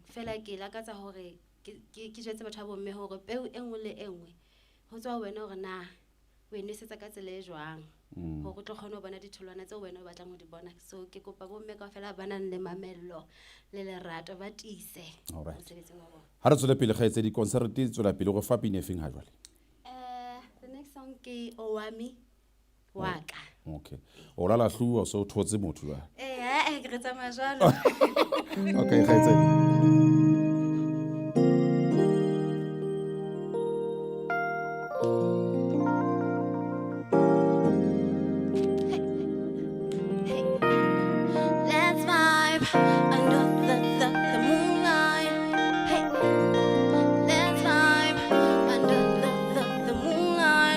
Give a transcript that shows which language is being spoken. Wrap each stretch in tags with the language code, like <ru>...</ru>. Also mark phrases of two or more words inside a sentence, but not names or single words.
<st>Fela ke lakatsa hore ke jetse batho ba bomme hore peu e nngwe le engwe ho tswa wena hore na o enisetsa ka tsela e jwang hore o tlo kgona ho bona ditholwana tseo wena o batlang ho di bona. So ke kopa bomme kaofela ba nang le mamello le lerato ba tiise mosebetsing wa bona. Ha re tswela pele kgaetse di concert di tswela pele go fa pine feng ha jwale?</st> <en>The next song ke Owami waka. Okay.</en> <st>O la hluwa so thotse motho wa. Ke ke re tsamaya jwalo. Okay, kgaitsedi.</st> <en>Let's vibe under the moonlight. Hey, let's vibe under the moonlight.</en>